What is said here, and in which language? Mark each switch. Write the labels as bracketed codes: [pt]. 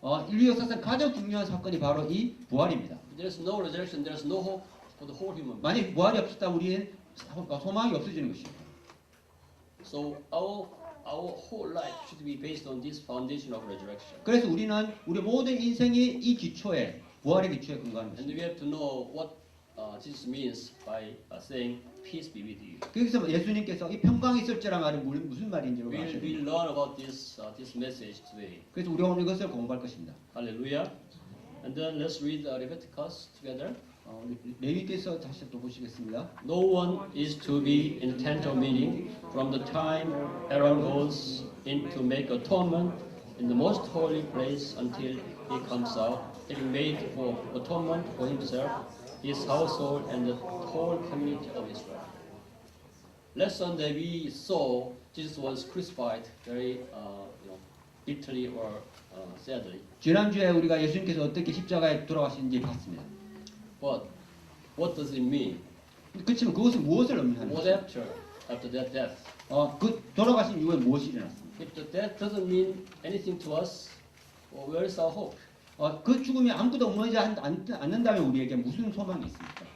[ko] 인류 역사상 가장 중요한 사건이 바로 이 부활입니다. [en] If there's no resurrection, there's no hope for the whole human being. [ko] 만약 부활이 없었다면 우리는 소망이 없어지는 것입니다. [en] So our whole life should be based on this foundation of resurrection. [ko] 그래서 우리는 우리 모든 인생이 이 기초에 부활의 기초에 근거하는 [en] And [ko] 것입니다. [en] we have to know what Jesus means by saying, "Peace be with you." [ko] 그래서 예수님께서 이 평강이 있을지라 말은 무슨 말인지 [en] We'll [ko] 아셔야 됩니다. [en] learn about this message today. [ko] 그래서 우리가 오늘 이것을 공부할 것입니다. [en] Hallelujah. And then let's read Leviticus together. [ko] 레위기서 다시 또 보시겠습니다. [en] No one is to be in the tent of meeting from the time Aaron goes in to make atonement in the most holy place until he comes out, having made for atonement for himself, his household, and the whole community of Israel. Last Sunday we saw Jesus was crucified very, bitterly or sadly. [ko] 지난주에 우리가 예수님께서 어떻게 십자가에 돌아가시는지 봤습니다. [en] But what does it mean? [ko] 그렇지만 그것은 무엇을 [en] What [ko] 의미하는지, [en] after that death? [ko] 그 돌아가신 이후에 무엇이 일어났습니까? [en] If the death doesn't mean anything to us, well, where is our hope? [ko] 그 죽음이 아무것도 없지 않는다면 우리에게 무슨 소망이 있습니까?